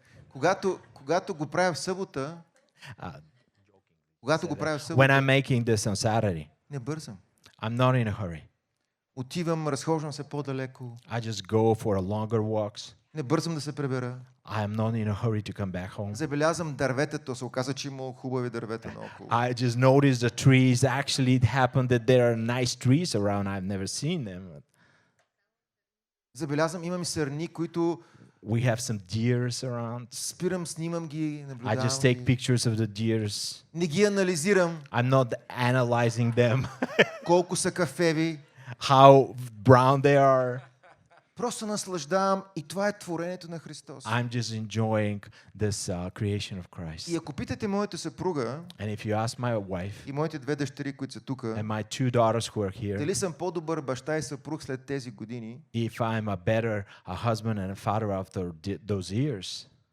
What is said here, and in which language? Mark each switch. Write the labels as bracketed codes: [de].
[bg] Когато го правя в събота, [en] When I'm making this on Saturday, [bg] не бързам. [en] I'm not in a hurry. [bg] Отивам, разхождам се по-далеко. [en] I just go for a longer walks. [bg] Не бързам да се пребера. [en] I am not in a hurry to come back home. [bg] Забелязвам дърветата, се оказа, че има хубави дървета наоколо. [en] I just noticed the trees. Actually, it happened that there are nice trees around. I've never seen them. [bg] Забелязвам, имам сърни, които [en] We have some deers around. [bg] спирам, снимам ги, [en] I [bg] наблюдавам [en] just take [bg] ги. [en] pictures of the deers. [bg] Не ги анализирам, [en] I'm not analyzing them, [bg] колко са кафеви. [en] how brown they are. [bg] Просто наслаждавам и това е творението на Христос. [en] I'm just enjoying this creation of Christ. [bg] И ако питате моята съпруга [en] And if you ask my wife [bg] и моите две дъщери, които са тук, [en] and my two daughters who are here, [bg] дали съм по-добър баща и съпруг след тези години, [en] if I'm a better husband and a father after those years,